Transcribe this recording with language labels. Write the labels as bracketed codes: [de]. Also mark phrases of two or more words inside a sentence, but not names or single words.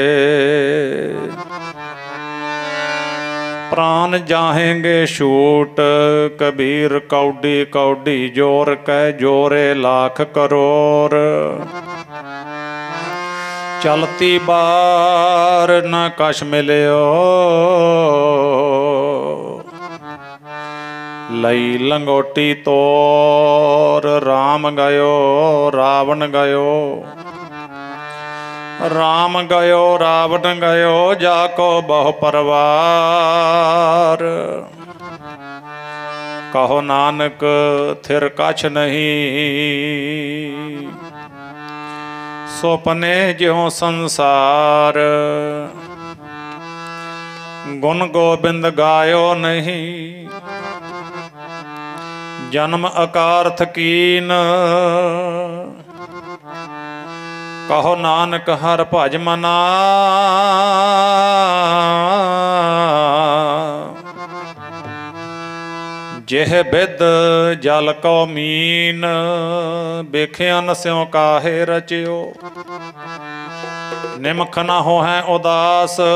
[bra] प्राण जाहेंगे छूट, कबीर कौडी कौडी जोर कह जोरे लाख करोड़। चलती बार न कछ मिलियो, लई लंगोटी तोर राम गयो रावण गयो। राम गयो रावण गयो, जाको बहु परवार। कहो नानक थिर कछ नहीं, सोपने ज्यों संसार। गुण गोबिंद गायो नहीं, जन्म अकारथ कीन। कहो नानक हर भज मना, जेह बिद जल को मीन। बेखियन स्यों काहे रचियो, निमख न हो है उदास।